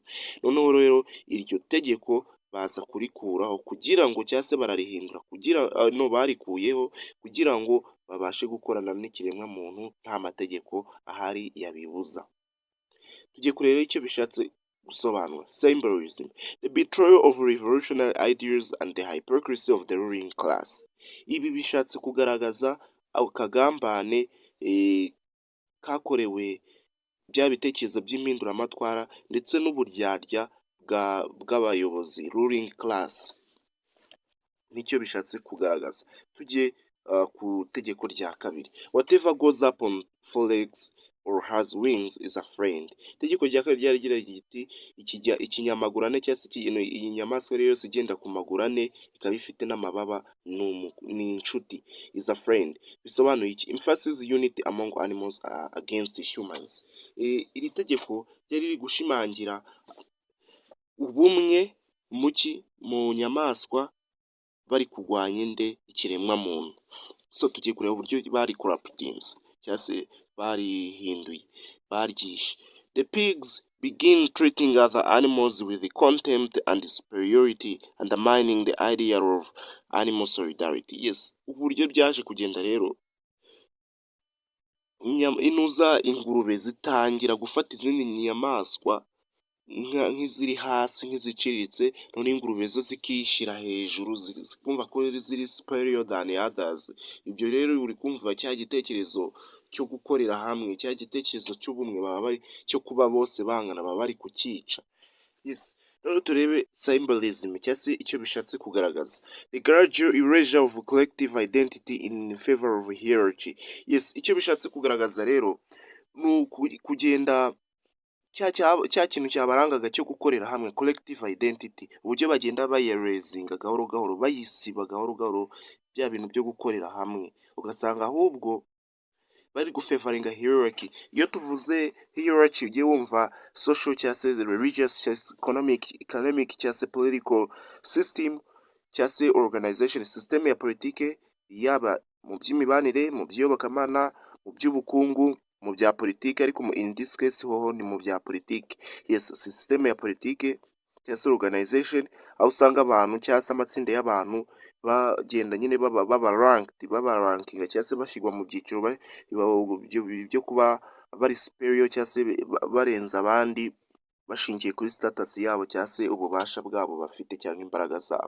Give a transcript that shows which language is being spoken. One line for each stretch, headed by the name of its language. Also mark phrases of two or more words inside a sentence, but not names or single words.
Kinyarwanda: Noneho rero iryo tegeko baza kurikuraho kugira ngo cyangwa se bararihindura barikuyeho kugira ngo babashe gukorana n'ikiremwa muntu nta mategeko ahari yabibuza. Tugiye kureba icyo bishatse gusobanura.
English: Symbolism. The betrayal of revolutionary ideas and the hypocrisy of the ruling class.
Kinyarwanda: Ibi bishatse kugaragaza akagambane kakorewe bya bitekerezo by'impinduramatwara ndetse n'uburyarya bw'abayobozi,
English: ruling class.
Kinyarwanda: Nicyo bishatse kugaragaza. Tujye ku tegeko rya kabiri.
English: Whatever goes up on 4 legs or has wings is a friend.
Kinyarwanda: Itegeko rya kabiri ryari rigira riti ikinyamaguru ane cyangwa se iyi nyamaswa yose igenda ku maguru ane ikaba ifite n'amababa ni inshuti,
English: is a friend.
Kinyarwanda: Bisobanuye iki?
English: Emphasizes unity among animals against humans.
Kinyarwanda: Iri tegeko ryari riri gushimangira ubumwe mu nyamaswa bari kurwanya ikiremwa muntu. So tugiye kureba uburyo bari corruptinze cyangwa se barihinduye, baryishe.
English: The pigs begin treating other animals with contempt and superiority, undermining the idea of animal solidarity. Yes,
Kinyarwanda: uburyo byaje kugenda rero, ingurube zitangira gufata izindi nyamaswa nk'iziri hasi, nk'iziciriritse, none ingurube zo zikishyira hejuru, zikumva ko ziri
English: superior than others.
Kinyarwanda: Ibyo rero uri kumva cya gitekerezo cyo gukorera hamwe, cya gitekerezo cy'ubumwe cyo kuba bose bangana baba bari kucyica. Yes. Rero turebe symbolism cyangwa se icyo bishatse kugaragaza.
English: The gradual erasure of collective identity in favor of hierarchy. Yes,
Kinyarwanda: icyo bishatse kugaragaza rero ni kugenda cya kintu cyabarangaga cyo gukorera hamwe,
English: collective identity,
Kinyarwanda: uburyo bagenda bayerazinga gahoro gahoro, bayisiba gahoro gahoro, bya bintu byo gukorera hamwe, ugasanga ahubwo bari gufavoringa hierarchy. Iyo tuvuze hierarchy ugiye wumva social cyangwa se religious cyangwa se economic cyangwa se political system cyangwa se
English: organization system
Kinyarwanda: ya politike, yaba mu by'imibanire, mu by'iyobokamana, mu by'ubukungu, mu bya politike, ariko
English: in this case
Kinyarwanda: hoho ni mu bya politike. Yes, system ya politike cyangwa se organization, aho usanga abantu cyangwa se amatsinda y'abantu bagenda nyine baba ranking cyangwa se bashyirwa mu byiciro byo kuba bari superior cyangwa se barenza abandi bashingiye kuri status yabo cyangwa se ububasha bwabo bafite cyangwa imbaraga zabo.